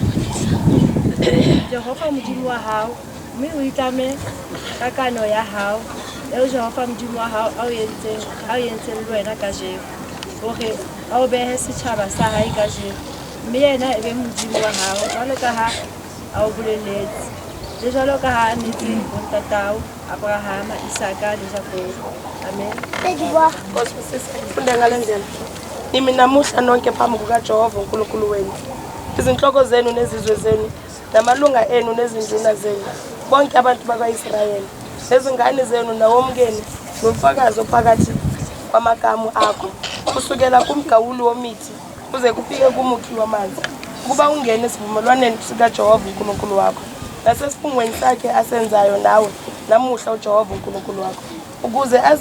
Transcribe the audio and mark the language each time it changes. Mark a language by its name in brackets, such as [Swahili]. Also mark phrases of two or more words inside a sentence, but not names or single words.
[Southern Sotho] Jehova Modimo wa hao mme o itlame ka kano ya hao eo Jehova Modimo wa hao a o entseng le wena kajeno hore a o behe setjhaba sa hae kajeno mme yena e be Modimo wa hao jwalo ka ha a o boleletse le jwalo ka ha a netse bontatao Abrahama Isaka le Jakobo. Amen. [Zulu] Funda ngale ndlela nimi namuhla nonke phambi kukaJehova uNkulunkulu wenu izinhloko zenu nezizwe zenu namalunga enu nezinduna zenu bonke abantu bakwa-Israyeli nezingane zenu nawomkeni nomfakazi ophakathi kwamakamu akho kusukela kumgawuli womithi kuze kufike kumukhi wamanzi ukuba ungene esivumelwaneni sikaJehova uNkulunkulu wakho nasesifungweni sakhe asenzayo nawe namuhla uJehova uNkulunkulu wakho ukuze